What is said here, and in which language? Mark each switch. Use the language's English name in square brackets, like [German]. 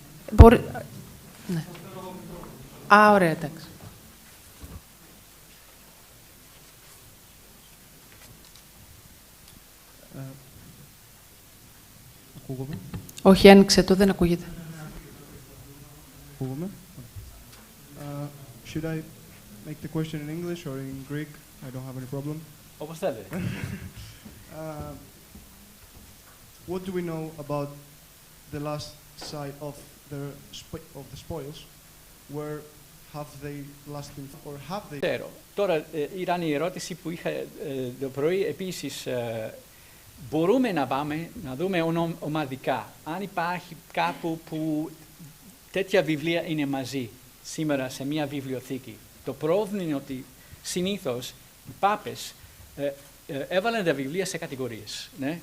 [Greek] Μπορεί... Ναι. Α, ωραία, εντάξει. Ακούγομαι. Όχι, άνοιξε το, δεν ακούγεται. Ακούγομαι. [English] Should I make the question in English or in Greek? I don't have any problem. [Greek] Όπως θέλετε. [English] What do we know about the last site of the spoils? Where have they last been, or have they? [Greek] Τώρα ήταν η ερώτηση που είχα το πρωί. Επίσης, μπορούμε να πάμε να δούμε ομαδικά. Αν υπάρχει κάπου που τέτοια βιβλία είναι μαζί σήμερα σε μια βιβλιοθήκη. Το πρόβλημα είναι ότι συνήθως οι πάπες έβαλαν τα βιβλία σε κατηγορίες. Ναι?